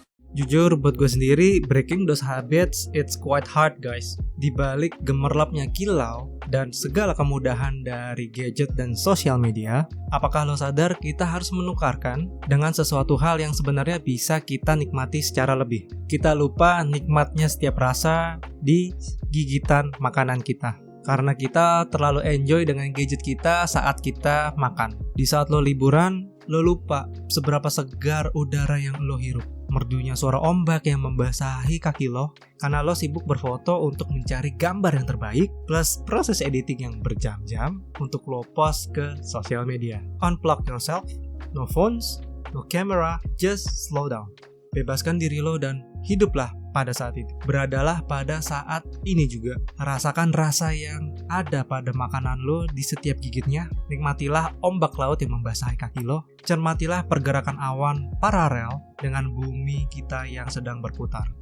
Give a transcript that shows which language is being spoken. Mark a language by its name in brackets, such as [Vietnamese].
[Indonesian] Jujur buat gue sendiri, [English] breaking those habits it's quite hard guys. [Indonesian] Di balik gemerlapnya kilau dan segala kemudahan dari gadget dan sosial media, apakah lo sadar kita harus menukarkan dengan sesuatu hal yang sebenarnya bisa kita nikmati secara lebih? Kita lupa nikmatnya setiap rasa di gigitan makanan kita, karena kita terlalu enjoy dengan gadget kita saat kita makan. Di saat lo liburan, lo lupa seberapa segar udara yang lo hirup, merdunya suara ombak yang membasahi kaki lo, karena lo sibuk berfoto untuk mencari gambar yang terbaik, plus proses editing yang berjam-jam untuk lo post ke sosial media. [English] Unplug yourself, no phones, no camera, just slow down. [Indonesian] Bebaskan diri lo dan hiduplah pada saat itu. Beradalah pada saat ini juga. Rasakan rasa yang ada pada makanan lo di setiap gigitnya. Nikmatilah ombak laut yang membasahi kaki lo. Cermatilah pergerakan awan paralel dengan bumi kita yang sedang berputar.